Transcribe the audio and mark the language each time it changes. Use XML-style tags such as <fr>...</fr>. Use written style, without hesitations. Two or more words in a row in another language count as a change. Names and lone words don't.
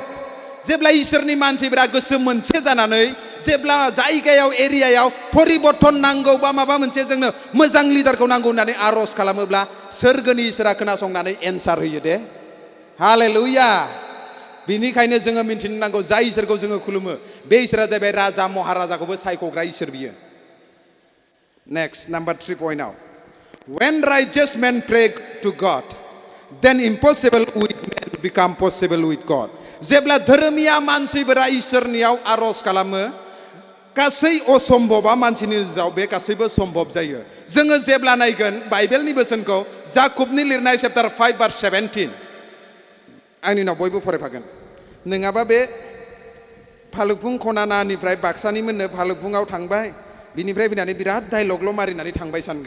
<brx>जेब्ला इसोरनि मानसिफोरा गोसो मोनसे जानानै जेब्ला जायगायाव एरियायाव परिबर्तन नांगौ बा माबा मोनसे जोंनो मोजां लिडारखौ नांगौ होननानै आरज खालामोब्ला सोरगोनि इसोरा खोनासंनानै एन्सार होयो दे। हालेलुया। बेनिखायनो जोङो मिन्थिनो नांगौ, जाय इसोरखौ जोङो खुलुमो बे इसोरा जाहैबाय राजा महाराजाखौबो सायख'ग्रा इसोर बियो।</brx> <en>next number</en> <brx>3 पइन्टआव,</brx> <en>when righteous men pray to God, then impossible with men become possible with God.</en> <brx>जेब्ला धर्मिया मानसिफोरा इसोरनियाव आरज खालामो, गासै असम्भबा मानसिनि गेजेराव बे गासैबो सम्भब जायो। जोङो जेब्ला नायगोन बाइबेलनि बोसोनखौ, जाकुबनि लिरनाय चैप्टार 5 भार्स 17, आंनि उनाव बयबो फरायफागोन। नङाबा बे भालुकफुं खनानानिफ्राय बाक्सानि मोननो भालुकफुङाव थांबाय, बिनिफ्राय फैनानै बिराद डायलगल' मारिनानै थांबाय सानगोन।</brx>